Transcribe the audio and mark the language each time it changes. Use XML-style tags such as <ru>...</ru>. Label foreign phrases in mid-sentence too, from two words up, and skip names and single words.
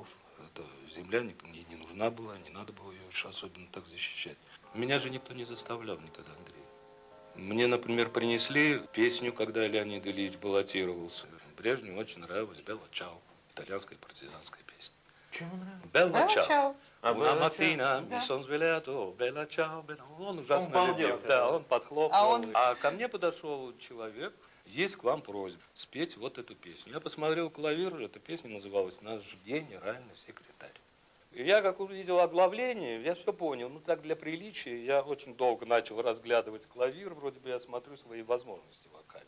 <ru>Эта земля не нужна была, не надо было ее уж особенно так защищать. Меня же никто не заставлял никогда, Андрей. Мне, например, принесли песню, когда Леонид Ильич баллотировался. Брежневу очень нравилась «Белла Чао», итальянская партизанская песня. Чем он нравится? «Белла Чао». А,</ru> <it>Una</it> <ru>«Белла</ru> <it>mattina</it> <ru>Да.</ru> <it>mi son svegliato, bella ciao, bella...</it> <ru>Он ужасно Он балдел, любил, да, он подхлопывал. А он- ко мне подошел человек, есть к вам просьба спеть вот эту песню. Я посмотрел клавир, эта песня называлась «Наш генеральный секретарь». И я, как увидел оглавление, я все понял. Ну, так для приличия я очень долго начал разглядывать клавир, вроде бы я смотрю свои возможности вокальные.</ru>